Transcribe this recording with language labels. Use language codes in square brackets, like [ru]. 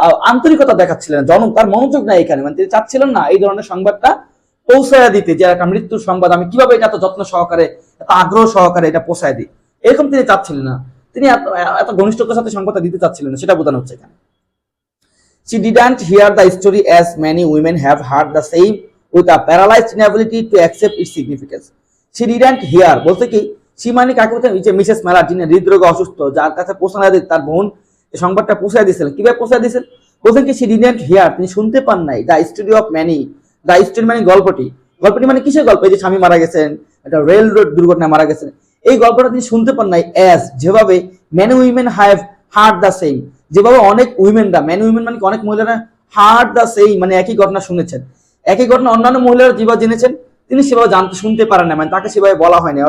[bn] আন্তরিকতা দেখাচ্ছিলেন, তার মনোযোগ নাই এখানে, মানে তিনি চাচ্ছিলেন না এই ধরনের সংবাদটা পৌঁছায় দিতে, যে একটা মৃত্যুর সংবাদ আমি কিভাবে এটা এত যত্ন সহকারে এত আগ্রহ সহকারে এটা পৌঁছায় দিই, এরকম তিনি চাচ্ছিলেন না, তিনি এত ঘনিষ্ঠতার সাথে সংবাদটা দিতে চাচ্ছিলেন না, সেটা বোঝানো হচ্ছে এখানে। [en] She didn't hear the story as many women have heard the same with a paralyzed inability to accept its significance. She didn't hear [bn] বলতে কি, সি মানে কাকে বলতে, মিসেস মেলার যিনি হৃদরোগে অসুস্থ, যার কাছে পৌঁছানো তার বোন এই সংবাদটা পৌঁছায় দিয়েছিলেন। কিভাবে পৌঁছায় দিয়েছেন বলতেন কি, [en] she didn't hear [bn] তিনি শুনতে পান নাই, [en] the story of many, [bn] the story মানে গল্পটি মানে কিসের গল্প, এই যে স্বামী মারা গেছেন, একটা রেল রোড দুর্ঘটনায় মারা গেছেন, এই গল্পটা তিনি শুনতে পান নাই, as যেভাবে [en] many women have heard the same, [bn] যেভাবে অনেক উইমেনরা, ম্যান উইমেন মানে অনেক মহিলারা, [en] heard the সেই [bn] মানে একই ঘটনা শুনেছেন, একই ঘটনা অন্যান্য মহিলারা যেভাবে জেনেছেন তিনি সেভাবে শুনতে পারেন না, মানে তাকে সেভাবে বলা হয়নি।